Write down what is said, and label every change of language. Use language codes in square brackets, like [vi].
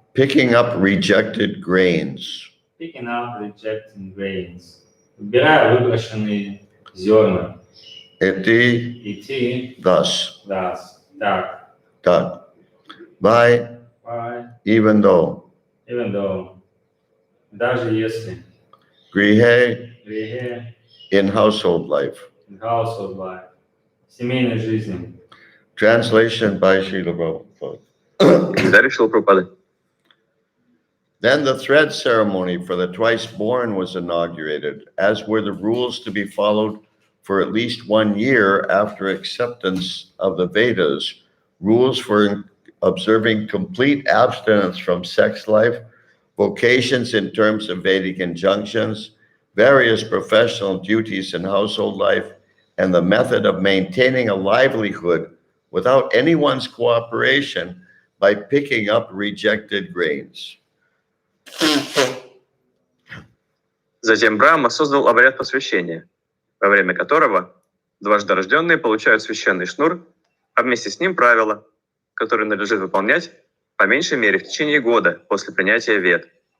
[en] picking up rejected grains. picking up rejecting grains. [ru] Убирая выброшенные зерна. [sa] Iti, Идти, [en] thus, [ru] так, [en] dot. By, even though, [ru] даже если, [sa] grihe, грехе, [en] in household life. household life, [ru] семейной жизни. [en] Translation by Srila Prabhupada. [ru] Комментарий Шрилы Прабхупады. [en] Then the thread ceremony for the twice born was inaugurated, as were the rules to be followed for at least 1 year after acceptance of the Vedas, rules for observing complete abstinence from sex life, vocations in terms of Vedic injunctions, various professional duties in household life, and the method of maintaining a livelihood without anyone's cooperation by picking up rejected grains. [ru] Затем Брахма создал обряд посвящения, во время которого дважды рожденные получают священный шнур, а вместе с ним правила, которые надлежит выполнять по меньшей мере в течение года после принятия вед.